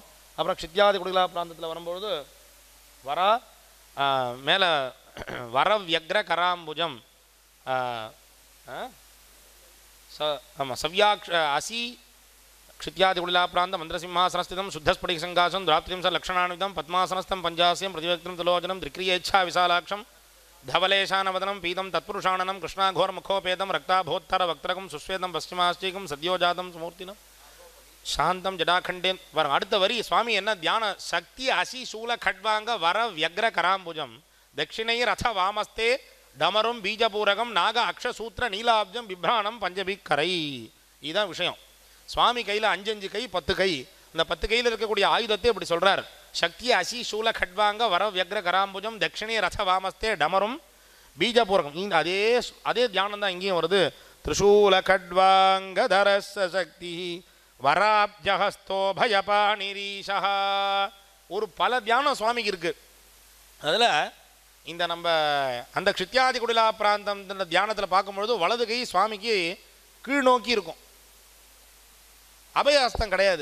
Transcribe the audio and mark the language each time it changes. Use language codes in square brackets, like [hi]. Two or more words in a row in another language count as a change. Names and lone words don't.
[ta] அப்புறம் [sa] क्षित्यादि कुटिला [ta] பிராந்தத்தில் வரும்பொழுது வரா மேலே [sa] वरव्यग्र कराम्बुजम् [ta] ஆமாம் [sa] सव्याक्ष असि क्षित्यादि कुटिला प्रान्त मन्त्रसिंहासनस्थितम् शुद्धस्फटिक संकाशम् दुराप्त्रिं च लक्षणानुवितम् पद्मासनस्थम् पञ्चास्यम् प्रतिवक्त्रम् त्रिलोचनम् त्रिक्रियेच्छा विशालाक्षम् धवलेशानवदनं पीतं तत्पुरुषाणनं कृष्णाघोरमुखोपेदं रक्ताभोत्तरवक्त्रकं सुश्वेदं पश्चिमाश्चीकं सद्योजातं सुमूर्तिनं शांतं जडाखंडे वरम [ta] அடுத்த வரி சுவாமி என்ன [sa] தியான शक्ति असि शूल खड्वांग वर व्यग्र करांबुजम दक्षिणै रथ वामस्ते डमरुं बीजपूरकं नाग अक्षसूत्र नीलाब्जं बिभ्राणं पंचभिकरै. [ta] இதுதான் விஷயம். சுவாமி கையில் 5 கை 10 கை. இந்த 10 கையில் இருக்கக்கூடிய ஆயுதத்தை இப்படி சொல்றார். [sa] शक्ति असि शूल खड्वांग वर व्यग्र करांबुजम दक्षिणे रथ वामस्ते डमरुं बीजपूरकं. [ta] அதே அதே தியானம் தான் இங்கேயும் வருது. [sa] त्रिशूल खड्वांग धरस्स शक्ति वराब्जहस्तो भयपाणिरीशः. [ta] ஒரு பல தியானம் சுவாமிக்கு இருக்கு. அதில் இந்த நம்ம அந்த [sa] क्षित्यादि कुटिला प्रान्तम् [ta] தியானத்தில் பார்க்கும்பொழுது வலது கை சுவாமிக்கு கீழ் நோக்கி இருக்கும், அபயஹஸ்தம் கிடையாது.